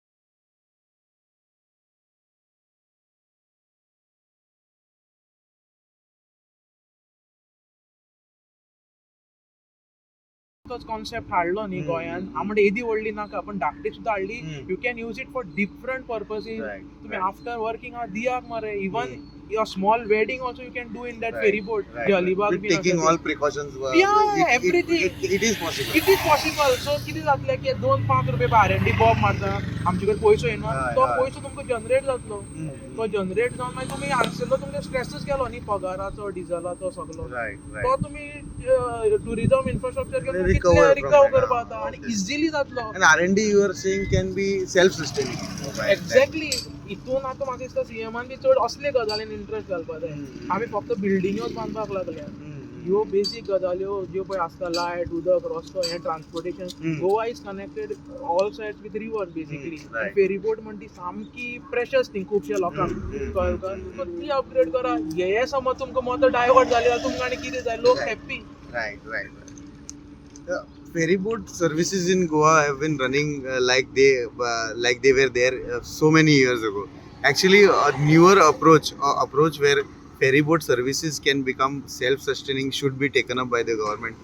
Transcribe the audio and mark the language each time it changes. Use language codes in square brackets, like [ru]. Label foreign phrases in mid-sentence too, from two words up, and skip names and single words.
[kok] कॉन्सेप्ट हाडलो न्ही गोंयान आमडे येदी व्हडली नाका पण धाकटी सुद्दां हाडली [en] you can use it for different purposes तुम्ही after working hour [kok] दियाक मरे [en] इवन a small wedding also you can do in that ferry boat the Alibag With taking all precautions everything it is possible [kok] so किती जातले की 2-5 रुपये R&D बॉब मारता आमचे कडेन पयसो येना तो पयसो तुमकां जनरेट जातलो तो जनरेट जावन मागीर तुमी हांगसरलो तुमकां स्ट्रेसच केलो न्ही पगाराचो डिझलाचो सगळो तो तुमी [en] tourism infrastructure [kok] रिकवर करपाक आनी इजिली जातलो [en] and R&D you are saying can be self sustaining [kok] एक्झॅक्टली हितून आतां म्हाका दिसता सीएमान बी चड असले गजालीन इंट्रस्ट घालपाक जाय आमी फक्त बिल्डिंग्योच बांदपाक लागल्या ह्यो बेसीक गजाल्यो ज्यो पळय आसता लायट उदक रस्तो हें ट्रान्सपोर्टेशन [en] Goa is connected all sides with river basically ferryboat [kok] म्हणटा ती सामकी [en] precious thing [kok] खुबशे लोकांक कळ्ळें सो ती अपग्रेड करा हे समज तुमकां मोतो डायवर्ट जालें जाल्यार तुमकां आनी कितें जाय लोक हॅप्पी [en] right ferry boat services in Goa have been running like they were there so many years ago. Actually, a newer approach where ferry boat services can become self-sustaining should be taken up by the government.